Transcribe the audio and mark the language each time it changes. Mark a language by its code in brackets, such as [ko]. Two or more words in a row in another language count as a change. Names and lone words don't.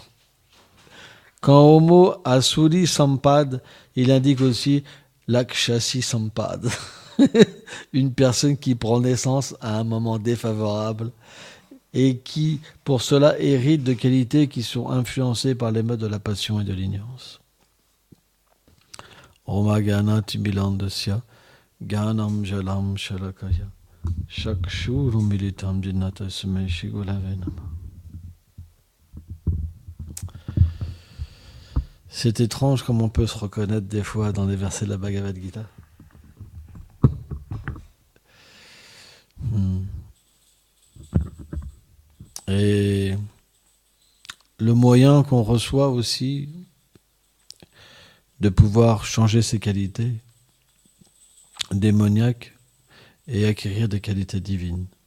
[fr] Quand au mot [sa] Asuri Sampad, [fr] il indique aussi [sa] Lakshasi Sampad, [fr] une personne qui prend naissance à un moment défavorable et qui, pour cela, hérite de qualités qui sont influencées par les modes de la passion et de l'ignorance. [sa] Omagana Timilandasya, Ganam Jalam Shalakaya, Shakshuru Militam Jinnata Sumeshi Gulavenama. [fr] C'est étrange comme on peut se reconnaître des fois dans les versets de la Bhagavad Gita. Et le moyen qu'on reçoit aussi de pouvoir changer ses qualités démoniaques et acquérir des qualités divines.